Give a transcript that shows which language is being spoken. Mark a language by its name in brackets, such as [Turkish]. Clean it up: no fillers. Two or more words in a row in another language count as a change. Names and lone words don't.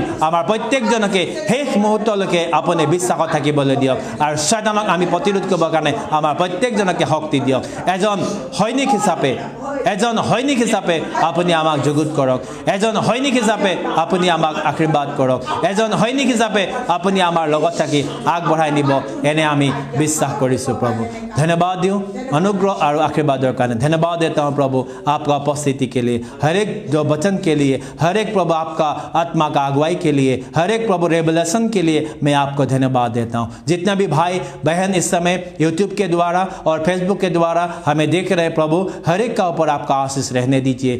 [Assamese] আমাৰ প্ৰত্যেকজনকে শেষ মুহূৰ্তলৈকে আপুনি বিশ্বাসত থাকিবলৈ দিয়ক আৰু শয়তানক আমি প্ৰতিৰোধ কৰিবৰ কাৰণে আমাৰ প্ৰত্যেকজনকে শক্তি দিয়ক। এজন সৈনিক হিচাপে আপুনি আমাক যুগুত কৰক। এজন সৈনিক হিচাপে আপুনি আমাক আশীৰ্বাদ কৰক। এজন সৈনিক হিচাপে আপুনি আমাৰ লগত থাকি আগবঢ়াই নিব, এনে আমি বিশ্বাস কৰিছোঁ প্ৰভু। [Hindi] धन्यवाद दूँ अनुग्रह और आशीर्वादों का धन्यवाद देता हूँ प्रभु आपका उपस्थिति के लिए, हर एक जो वचन के लिए, हर एक प्रभु आपका आत्मा का अगुवाई के लिए, हर एक प्रभु रेवलेशन के लिए मैं आपको धन्यवाद देता हूँ। जितना भी भाई बहन इस समय यूट्यूब के द्वारा और फेसबुक के द्वारा हमें देख रहे प्रभु, हर एक का ऊपर आपका आशीष रहने दीजिए।